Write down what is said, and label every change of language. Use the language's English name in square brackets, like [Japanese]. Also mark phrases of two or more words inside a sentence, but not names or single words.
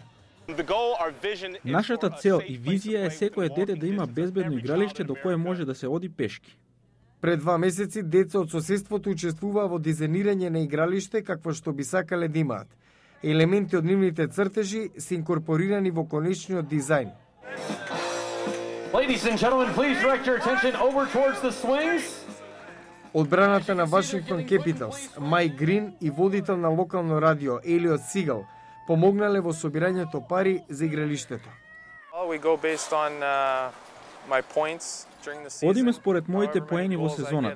[Macedonian] Нашата цел и визија е секое дете да има безбедно игралиште до кое може да се оди пешки. Пред 2 месеци деца од соседството учествуваа во дизајнирање на игралиште какво што би сакале да имаат. Елементи од нивните цртежи се инкорпорирани во конечниот дизајн. [English] Ladies and gentlemen, please direct your attention over towards the swings. [Macedonian] Одбраната на Вашингтон Capitals, Майк Грин и водител на локално радио Елиот Сигал помогнале во собирањето пари за игралиштето. Одиме според моите поени во сезоната.